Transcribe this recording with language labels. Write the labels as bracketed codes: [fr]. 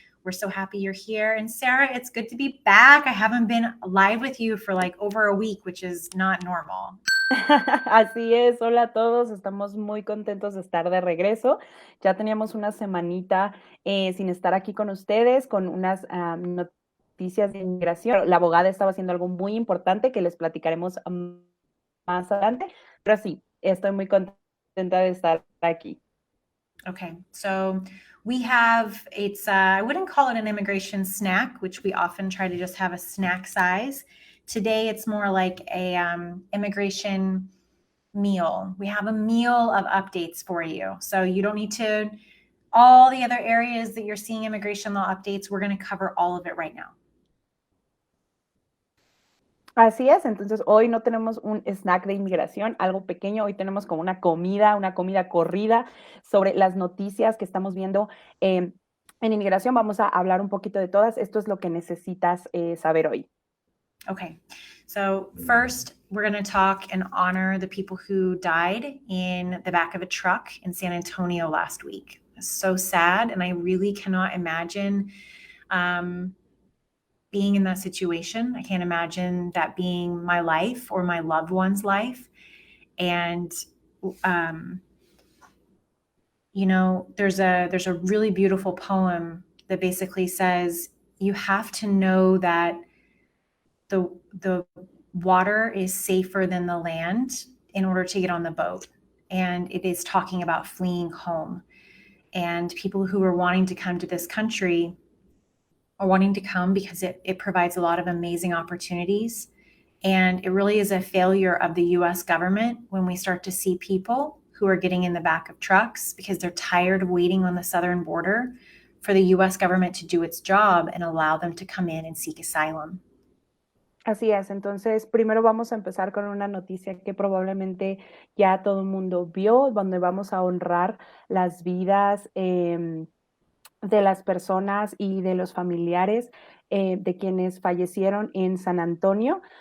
[en] We're so happy you're here. And Sarah, it's good to be back. I haven't been live with you for like over a week, which is not normal. [es] Así es, hola a todos, estamos muy contentos de estar de regreso. Ya teníamos una semanita sin estar aquí con ustedes, con unas noticias de inmigración. La abogada estaba haciendo algo muy importante que les platicaremos más adelante, pero sí, estoy muy contenta de estar aquí. [en] Okay, so we have, I wouldn't call it an immigration snack, which we often try to just have a snack size. Today, it's more like a immigration meal. We have a meal of updates for you. So you don't need to, all the other areas that you're seeing immigration law updates, we're going to cover all of it right now. [es] Así es, entonces hoy no tenemos un snack de inmigración, algo pequeño, hoy tenemos como una comida corrida sobre las noticias que estamos viendo en inmigración. Vamos a hablar un poquito de todas. Esto es lo que necesitas saber hoy. [en] Okay, so first we're going to talk and honor the people who died in the back of a truck in San Antonio last week. It's so sad, and I really cannot imagine being in that situation. I can't imagine that being my life or my loved one's life. And you know, there's a really beautiful poem that basically says you have to know that the water is safer than the land in order to get on the boat. And it is talking about fleeing home. And people who are wanting to come to this country are wanting to come because it provides a lot of amazing opportunities. And it really is a failure of the US government when we start to see people who are getting in the back of trucks because they're tired of waiting on the southern border for the US government to do its job and allow them to come in and seek asylum. [es] Así es, entonces primero vamos a empezar con una noticia que probablemente ya todo el mundo vio, donde vamos a honrar las vidas de las personas y de los familiares de quienes fallecieron en San Antonio.